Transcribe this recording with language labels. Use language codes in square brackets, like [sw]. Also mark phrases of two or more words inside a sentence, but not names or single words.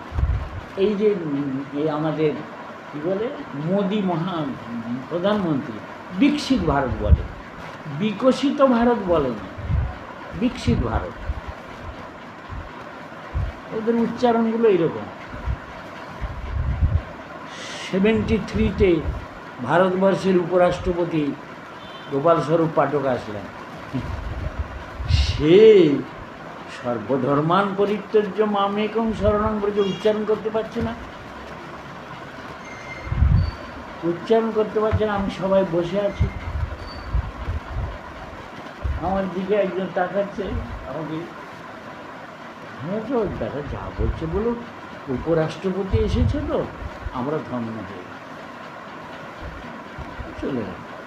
[bn] এই যে আমাদের কী বলে মোদি প্রধানমন্ত্রী বিকশিত ভারত বলে, বিকশিত ভারত বলে না, বিকশিত ভারত। ওদের উচ্চারণগুলো এইরকম। 73-তে ভারতবর্ষের উপরাষ্ট্রপতি গোপাল স্বরূপ পাঠক আসলেন। সে [sa] সর্বধর্মান পরিত্যজ্য মামেকং শরণং ব্রজ [bn] উচ্চারণ করতে পারছে না, উচ্চারণ করতে পারছে না। আমি সবাই বসে আছি, আমার দিকে একজন তাকাচ্ছে আমাকে, হ্যাঁ তো দাদা যা বলছে বলো, উপরাষ্ট্রপতি এসেছে তো আমরা ধন্য হয়ে চলে গেল।